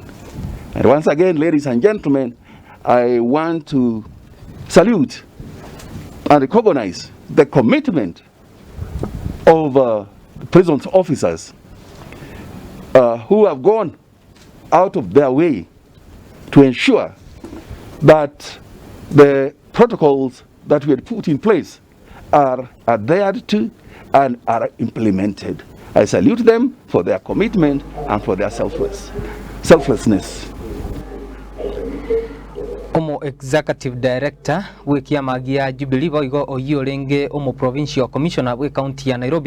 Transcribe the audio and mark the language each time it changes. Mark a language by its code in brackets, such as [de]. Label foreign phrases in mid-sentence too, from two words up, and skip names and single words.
[en] And once again, ladies and gentlemen, I want to salute and recognize the commitment of the prison's officers who have gone out of their way to ensure that the protocols that we had put in place are adhered to and are implemented. I salute them for their commitment and for their selflessness. [guz] Omo [en] executive director [guz] wekia magia Jubilee boigo oyolenge omo [en] provincial commissioner [guz] we county ya Nairobi